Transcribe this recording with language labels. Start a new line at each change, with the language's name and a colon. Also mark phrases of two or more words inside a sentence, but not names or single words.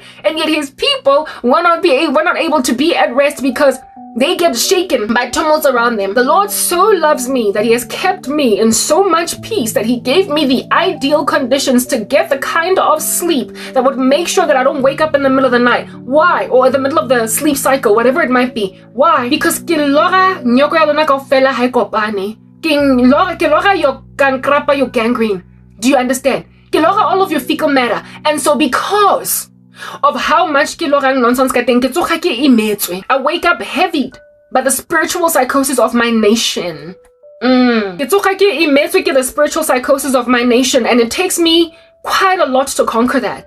English: And yet his people were not able to be at rest because they get shaken by tumults around them. The Lord so loves me that he has kept me in so much peace that he gave me the ideal conditions to get the kind of sleep that would make sure that I don't wake up in the middle of the night. Why? Or in the middle of the sleep cycle, whatever it might be. Why?
Southern Sotho: Because ke lora nyoko ya lona kaofela ha e kopane. Ke lora
English: your gangrapa, your gangrene. Do you understand?
Southern Sotho: Ke lora
English: all of your fecal matter. And so because of how much nonsense I wake up heavy by the spiritual psychosis of my nation. The spiritual psychosis of my nation, and it takes me quite a lot to conquer that.